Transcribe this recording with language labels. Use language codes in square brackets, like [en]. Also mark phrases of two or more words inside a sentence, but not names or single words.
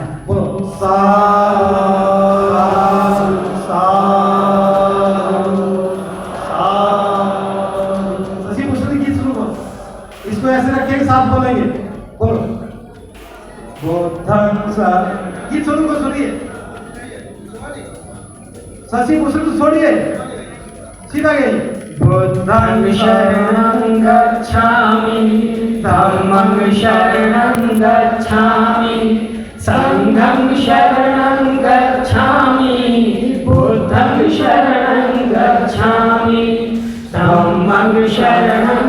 [hi] बोलो साधु शशि भूषण गीत शुरू करो, इसको ऐसे रखिए, साथ बोलेंगे। बोलो बुद्धं सा, गीत शुरू को सुनिए, शशि भूषण छोड़िए, सीधा गई। [pi] बुद्धं शरणं गच्छामि, धम्मं शरणं गच्छामि, संघं शरणं गच्छामि, बुद्धं शरणं गच्छामि, धम्मं शरणं